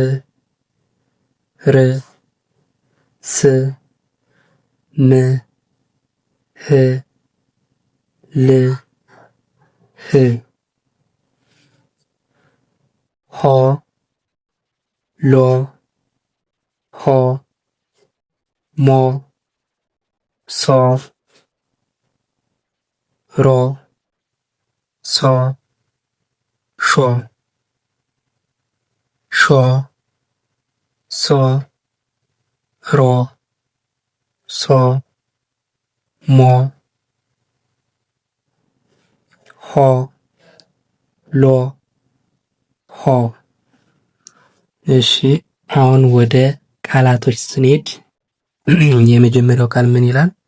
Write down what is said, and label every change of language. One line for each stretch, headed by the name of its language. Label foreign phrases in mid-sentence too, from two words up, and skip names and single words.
Amharic: ር ስ ም ህ ል ህ ሆ ሎ ሆ ሞ ሶ ሮ ሶ ሾ ሾ ሶ ሮ ሶ ሞ ሆ ሎ ሆ። እሺ አሁን ወደ ቃላቶች ስንሄድ የመጀመሪያው ቃል ምን ይላል?